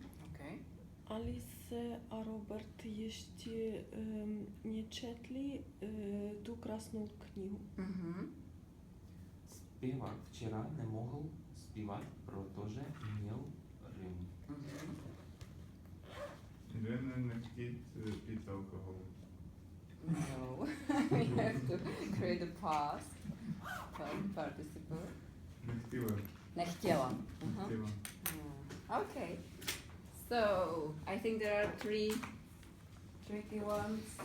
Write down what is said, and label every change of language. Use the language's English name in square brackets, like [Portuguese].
[English] Okay. [Czech] Alice a Robert ještě nečetli tu krásnou knihu. Zpěvák včera nemohl zpívat, protože měl rým. [Russian] Ирена не хотит пить алкоголь. [English] No. We have to create a past participle. [Russian] Не хотела. [Czech] Nechtěla. [Russian] Хотела. [English] Okay. So I think there are 3 tricky ones.